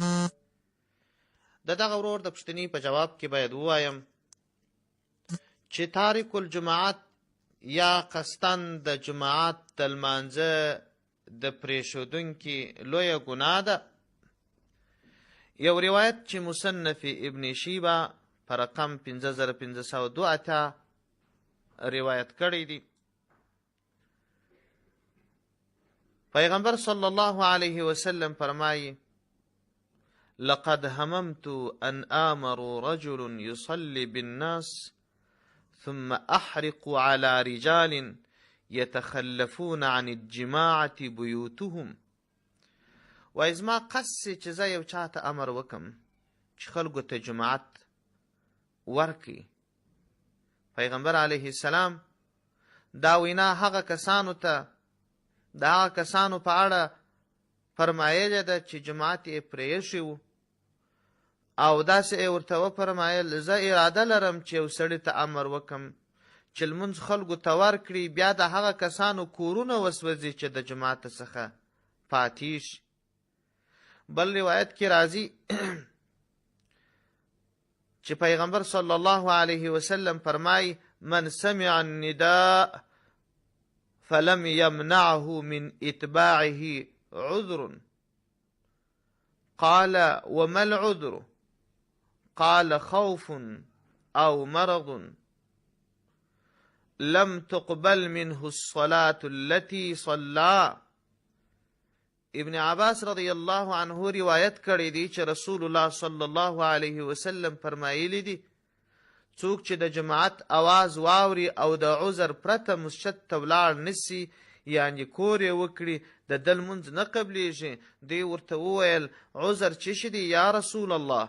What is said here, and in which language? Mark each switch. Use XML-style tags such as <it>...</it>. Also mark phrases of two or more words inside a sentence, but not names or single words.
<ps>د دغه ورور د پوښتنې په جواب کې باید ووایم چې تارک الجماعت یا قصداً د جماعت د لمانځه د پرېښودونکي لویه ګناه ده. یو روایت چې مصنف ابن شیبه په رقم 5502 روایت کړی دی، پیغمبر</ps> <ar>صلی الله علیه وسلم</ar> <ps>فرمایي:</ps> <ar>لقد هممت ان آمر رجل يصلي بالناس ثم احرق على رجال يتخلفون عن الجماعة بيوتهم.</ar> <ps>وای زما قصد چې زه یو چاته امر وکم چې خلکو ته جماعت ورکي. پیغمبر</ps> <ar>علیه السلام</ar> <ps>دا وینا هغه کسانو ته د هغه کسانو په اړه فرمایلې ده چې جماعت یې پرېښی و، او داسې یې ورته وفرمایل: زه اراده لرم چې یو سړي ته امر وکم چې لمونځ خلکو ته ورکړي، بیا د هغه کسانو کورونه وسوځي چې د جماعت څخه پاتې شي. بل روایت کې راځي چې پیغمبر</ps> <ar>صلی الله علیه وسلم</ar> <ps>فرمایي:</ps> <ar>من سمع النداء فلم يمنعه من اتباعه عذر. قال: وما العذر؟ قال: خوف او مرض لم تقبل منه الصلاة التي صلى.</ar> <ps>ابن عباس رضی الله عنه روایت کړی دی چې</ps> <ar>رسول الله صلی الله علیه وسلم</ar> <ps>فرمایلی دی: څوک چې د جماعت आवाज واوري او د عذر پرته مسجد ته ولاړ نسی، یعنی کور یې وکړي، د ده لمونځ نه قبلیږي. دوی ورته وویل: عذر څه شی دی</ps> <ar>یا رسول الله؟</ar>